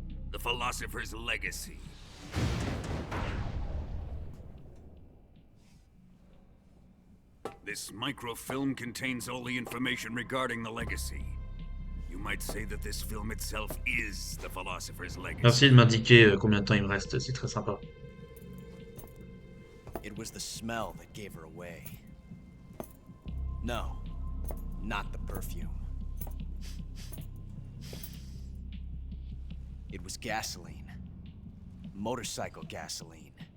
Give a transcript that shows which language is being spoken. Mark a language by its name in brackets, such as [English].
[English] The Philosopher's Legacy. This microfilm contains all the information regarding the Legacy. You might say that this film itself is the Philosopher's Legacy. [French] Merci de m'indiquer combien de temps il me reste, c'est très sympa. [English] It was the smell that gave her away. No, not the perfume. It was gasoline. Motorcycle gasoline.